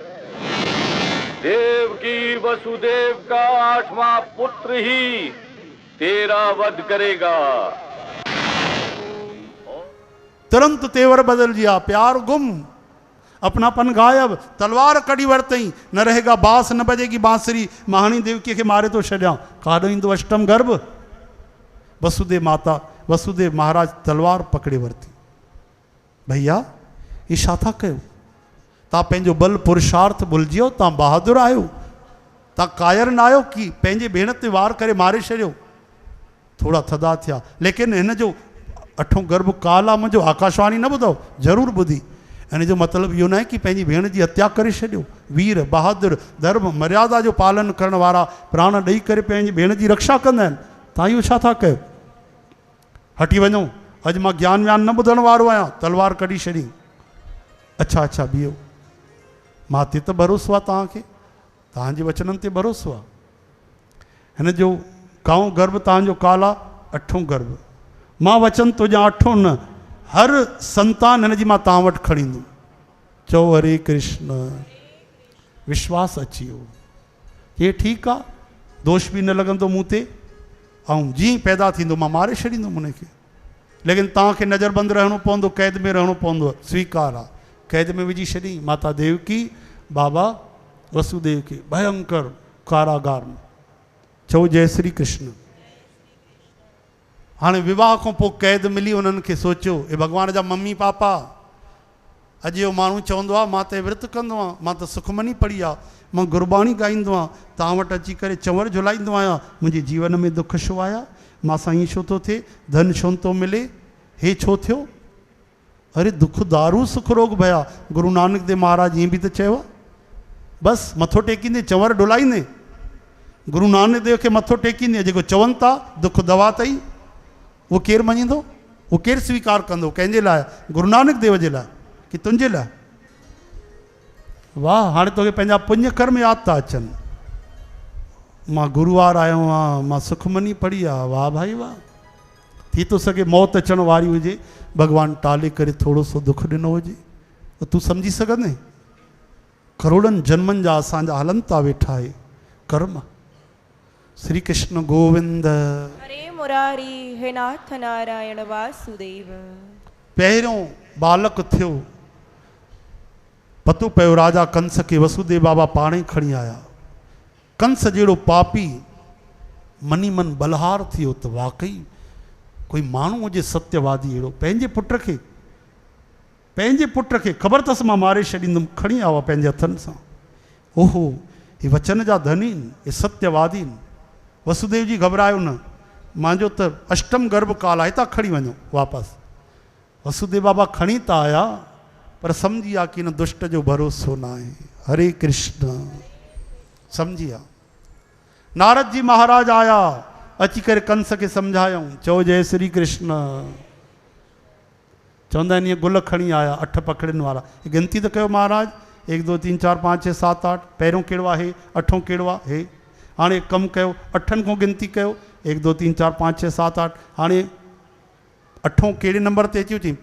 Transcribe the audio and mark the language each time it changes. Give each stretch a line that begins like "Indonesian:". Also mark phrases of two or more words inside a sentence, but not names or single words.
Hindi: देव की वसुदेव का 8वां पुत्र ही तेरा वध करेगा। तुरंत तेवर बदल गया, प्यार गुम, अपनापन गायब,
Sindhi: तलवार कड़ी वरतई,
Hindi: न रहेगा बास न बजेगी बांसुरी,
Sindhi: महाणी देवकी के मारे तो छॾियां, काॾो ईंदो अष्टम गर्भ। वसुदेव माता वसुदेव महाराज तलवार पकड़े वरती। भैया ये छा था कयो? तव्हां पंहिंजो बल पुरुषार्थ भुलिजियो, तव्हां बहादुर आहियो, तव्हां कायर न आहियो कि पंहिंजे भेण ते वार करे मारे छॾियो। थोड़ा थदा थिया, लेकिन हिन जो अठों गर्भ काल आहे मुंहिंजो, आकाशवाणी न ॿुधो? ज़रूरु ॿुधी। हिन जो मतिलबु इहो न आहे कि पंहिंजी भेण जी हत्या करे छॾियो। वीर बहादुर धर्म मर्यादा जो पालन करण वारा प्राण ॾेई करे पंहिंजी भेण जी रक्षा कंदा आहिनि। तव्हां इहो छा था कयो? हटी वञो, अॼु मां ज्ञान व्यान न ॿुधण वारो आहियां। तलवार कढी छॾी। अच्छा अच्छा बीहो, मां ते त भरोसो आहे तव्हांखे, तव्हांजे वचननि ते भरोसो आहे। हिन जो काऊं गर्भ तव्हांजो काल आहे, अठों गर्भ। मां वचन तुंहिंजा अठों न, हर संतान हिन जी मां तव्हां वटि खणी ईंदुमि। चओ हरे कृष्ण। विश्वास अची वियो, हे ठीकु आहे, दोष बि न लॻंदो मूं ते, ऐं जीअं पैदा थींदो मां मारे छॾींदुमि हुनखे। लेकिन तव्हांखे नज़रबंदि रहणो पवंदो, क़ैद में रहणो पवंदो। स्वीकार आहे। क़ैद में विझी छॾी माता देवकी, बाबा वसुदेव खे भयंकर कारागार में। चओ जय श्री कृष्ण। हाणे विवाह खां पोइ क़ैद मिली, उन्हनि खे सोचियो हे भॻवान जा मम्मी पापा, अॼु जो माण्हू चवंदो आहे मां त विर्त कंदो आहियां, मां त सुखमनी पढ़ी आहे, मां गुरबाणी ॻाईंदो आहियां, तव्हां वटि अची करे चंवर झुलाईंदो आहियां, मुंहिंजे जीवन में दुख छो आया? मां सां ईअं छो थो थिए? धन छो थो मिले? हे छो थियो? अरे
Punjabi: दुख दारू सुख रोग भया।
Sindhi: गुरु नानक देव महाराज ईअं बि त चयो आहे, बसि मथो टेकींदे चंवर डुलाईंदे। गुरु नानक देव खे मथो टेकींदे जेको चवनि था दुख दवा अथई, उहो केरु मञींदो? उहो केरु स्वीकार कंदो? कंहिंजे लाइ? गुरु नानक देव जे लाइ कि तुंहिंजे लाइ? वाह, हाणे तोखे पंहिंजा पुण्य कर्म यादि था अचनि। मां गुरुवार आयो आहियां, मां सुखमनी पढ़ी आहे, वाह भाई वाह। थी थो सघे मौत अचण वारी हुजे, भॻवानु टाले करे थोरो सो दुख ॾिनो हुजे, त तूं सम्झी सघंदे? करोड़नि जन्मनि जा असांजा हलनि था वेठा आहे कर्म। श्री कृष्ण गोविंद हरे मुरारी, हे नाथ नारायण वासुदेव। पहिरियों बालक थियो, पतो पियो राजा कंस खे वसुदेव बाबा पाणे ई खणी आया। कंस जहिड़ो पापी मनी मन बलहार थियो त वाकई कोई माण्हू हुजे सत्यवादी अहिड़ो, पंहिंजे पुट खे ख़बर अथसि मां मारे छॾींदुमि, खणी आयो आहे पंहिंजे हथनि सां। ओहो, हे वचन जा धनी आहिनि, हे सत्यवादी आहिनि। वसुदेव जी घबरायो न, मुंहिंजो त अष्टम गर्भ काल आहे, हितां खणी वञो वापसि। वसुदेव बाबा खणी त आया, पर सम्झी विया कि हिन दुष्ट जो भरोसो न आहे। हरे कृष्ण, सम्झी विया। नारद जी महाराज आया, अची करे कंस खे सम्झायूं। चओ जय श्री कृष्ण। चवंदा आहिनि इहे गुल खणी आया, 8 पकड़नि वारा। गिनती त कयो महाराज, 1 2 3 4 5 6 7 8। पहिरियों कहिड़ो आहे? अठों कहिड़ो आहे? हे हाणे कमु कयो, 8 खां गिनती कयो, 1 2 3 4 5 6 7 8। हाणे अठों कहिड़े नंबर ते अची चई?